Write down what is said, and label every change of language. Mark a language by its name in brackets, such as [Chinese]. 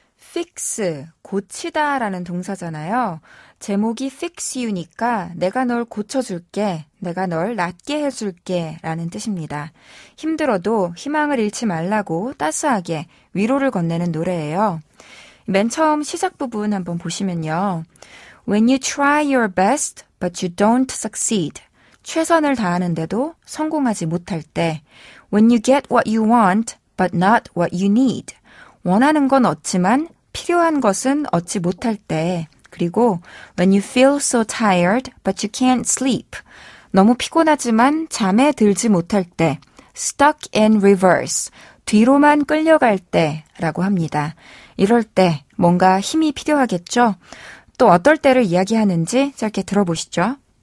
[Korean] fix, 고치다라는 동사잖아요. 제목이 fix you니까 내가 널 고쳐줄게, 내가 널 낫게 해줄게 라는 뜻입니다. 힘들어도 희망을 잃지 말라고 따스하게 위로를 건네는 노래예요. 맨 처음 시작 부분 한번 보시면요. [English] When you try your best, but you don't succeed. [Korean] 최선을 다하는데도 성공하지 못할 때. [English] When you get what you want, but not what you need. [Korean] 원하는 건 얻지만 필요한 것은 얻지 못할 때. [English] 그리고 when you feel so tired but you can't sleep. [Korean] 너무 피곤하지만 잠에 들지 못할 때. [English] stuck in reverse. [Korean] 뒤로만 끌려갈 때라고 합니다. 이럴 때 뭔가 힘이 필요하겠죠? 또 어떨 때를 이야기하는지 짧게 들어보시죠.